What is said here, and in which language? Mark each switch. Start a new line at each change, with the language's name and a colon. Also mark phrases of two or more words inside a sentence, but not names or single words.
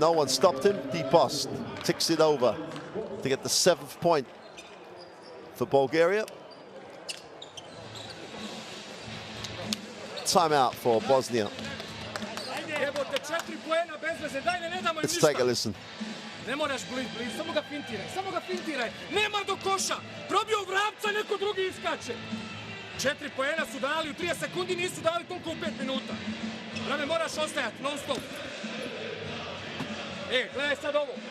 English: No one stopped him. Dibos ticks it over to get the 7th point for Bulgaria. Timeout for Bosnia. Let's take a listen.
Bosnian: Ne moraš bliz, samo ga fintiraj. Nema do koša, probio vrapca, neko drugi iskače. 4 poena su dali, u 30 sekundi nisu dali toliko u 5 minuta. Brame, moraš ostajati, non stop. Gledaj sad ovo.